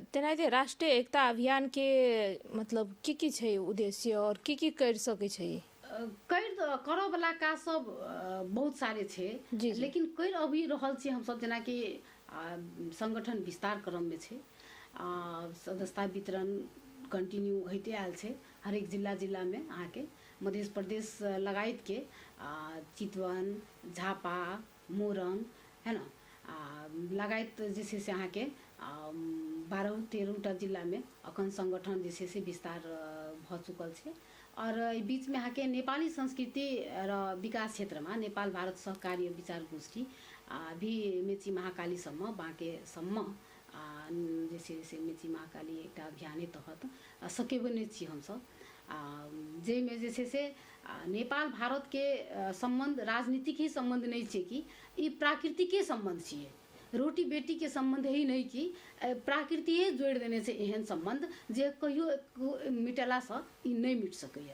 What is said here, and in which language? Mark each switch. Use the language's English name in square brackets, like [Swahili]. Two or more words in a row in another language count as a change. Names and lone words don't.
[Maithili] तेनाहिते राष्ट्रीय एकता अभियान के मतलब की छै उद्देश्य और की कर सकै छै? करऽ वाला काज सब बहुत सारे छै, जी, जी। लेकिन करि अभी रहल छी हमसब, जेना कि संगठन विस्तार क्रम में छै, सदस्यता वितरण कंटिन्यू होते आयल छै हरेक जिला में अहाँके मध्य प्रदेश लगायत के चितवन, झापा, मोरंग है न, लगायत जे छै से अहाँके 12-13टा जिला में अखन संगठन जे छै से विस्तार भ चुकल छै। और बीच में अहाँके नेपाली संस्कृति र विकास क्षेत्र में नेपाल भारत सहकार्य विचार गोष्ठी भी मेची महाकाली सम्म बाँके सम्म जे छै से मेची महाकाली एकटा अभियाने तहत सकेबने छी हमसब, जाहिमे जे छै से नेपाल भारत के संबंध राजनीतिक ही संबंध नहीं छै कि ई प्राकृतिके संबंध छियै, रोटी बेटी के संबंध ही नहीं कि प्राकृतिए जोड़ि देने छै एहन संबंध जे कहियो मिटेला से ई नहीं मिट सकैया।